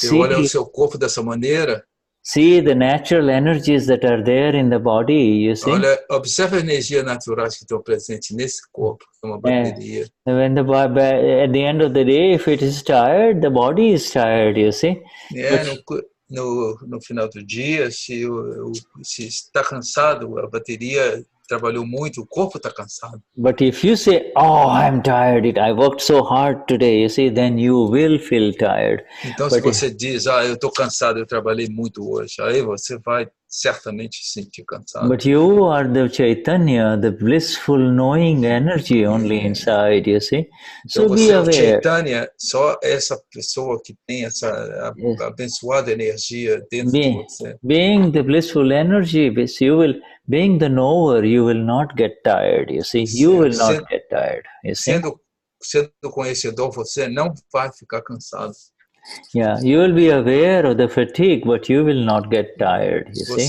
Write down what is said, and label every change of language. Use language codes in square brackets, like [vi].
[pt] olha o seu corpo dessa maneira, [en] see the natural energies that are there in the body, you see. [pt] Olha, observa a energia naturais que estão presentes nesse corpo, é uma bateria. [en] When at the end of the day, if it is tired, the body is tired, you see. [pt] No final do dia, se está cansado, a bateria trabalhou muito, o corpo está cansado. [en] But if you say, oh, I'm tired, I worked so hard today, you see, then you will feel tired. [pt] Então, se você diz, eu estou cansado, eu trabalhei muito hoje, aí você vai certamente se sentir cansado. [en] But you are the Chaitanya, the blissful knowing energy only inside, you see. [pt] Então, [en] So [pt] você [en] be [pt] é o [en] aware. [pt] Chaitanya, só essa pessoa que tem essa abençoada energia dentro de você. [en] Being the blissful energy, being the knower, you will not get tired, you see. You will not get tired, you see. [pt] Sendo conhecedor, você não vai ficar cansado. [en] Yeah, you will be aware of the fatigue, but you will not get tired, you see.